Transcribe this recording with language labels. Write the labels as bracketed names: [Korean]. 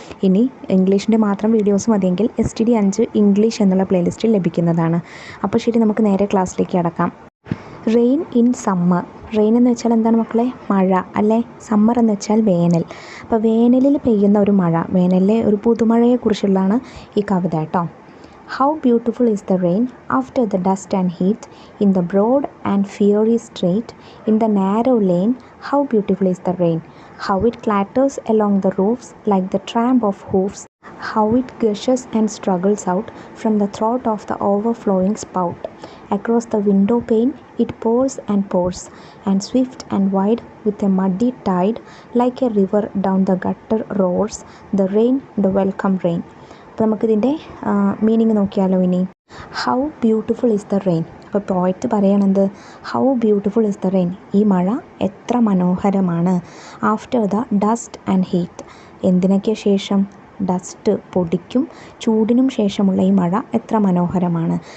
[Malayalam] ഇനി ഇംഗ്ലീഷിൻ്റെ മാത്രം വീഡിയോസ് മതിയെങ്കിൽ STD 5 ഇംഗ്ലീഷ് എന്നുള്ള പ്ലേലിസ്റ്റിൽ ലഭിക്കുന്നതാണ്. അപ്പോൾ ശരി, നമുക്ക് നേരെ ക്ലാസ്സിലേക്ക് കടക്കാം. [English] Rain in summer. [Malayalam] റെയിൻ എന്ന് വെച്ചാൽ എന്താണ് മക്കളെ? മഴ അല്ലേ. സമ്മർ എന്ന് വെച്ചാൽ വേനൽ. അപ്പോൾ വേനലിൽ പെയ്യുന്ന ഒരു മഴ, വേനലിലെ ഒരു പുതുമഴയെക്കുറിച്ചുള്ളതാണ് ഈ കവിത കേട്ടോ. [English] How beautiful is the rain after the dust and heat, in the broad and fiery street, in the narrow lane, how beautiful is the rain. How it clatters along the roofs like the tramp of hoofs, how it gushes and struggles out from the throat of the overflowing spout. Across the window pane it pours and pours, and swift and wide with a muddy tide, like a river down the gutter roars, the rain, the welcome rain. [Malayalam] അപ്പോൾ നമുക്കിതിൻ്റെ meaning നോക്കിയാലോ ഇനി. [English] How beautiful is the rain. [Malayalam] അപ്പോൾ poet പറയണത് [English] how beautiful is the rain, [Malayalam] ഈ മഴ എത്ര മനോഹരമാണ്. [English] after the dust and heat, [Malayalam] എന്തിനൊക്കെ ശേഷം? ഡസ്റ്റ്, പൊടിക്കും ചൂടിനും ശേഷമുള്ള ഈ മഴ എത്ര മനോഹരമാണ്.